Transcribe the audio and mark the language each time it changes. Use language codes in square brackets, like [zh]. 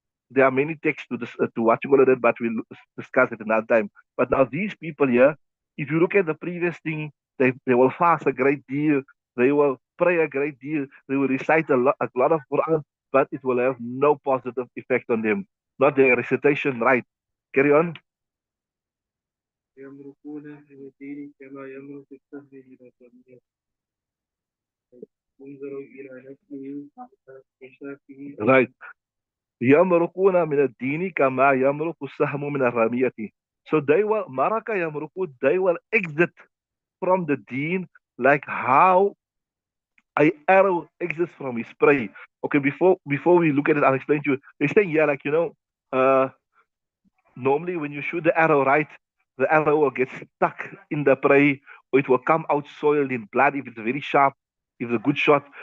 [en] There are many texts to what you call it, but we'll discuss it another time. But now these people here, if you look at the previous thing, they will fast a great deal, they will pray a great deal, they will recite a lot of Quran, but it will have no positive effect on them. Not their recitation, right? Carry on. [ar] يمرقون من الدين كما يمرق السهم من الرمية ينظر إلى نفسه وشافه. [en] Right. [ar] يمرقون من الدين كما يمرق السهم من الرمية. [en] So they will, maraka yamruku, they will exit from the deen like how a arrow exits from his prey. Okay, before we look at it, I'll explain to you. They're saying, yeah, like, uh, normally when you shoot the arrow right, the arrow will get stuck in the prey, or it will come out soiled in blood if it's very sharp, if it's a good shot.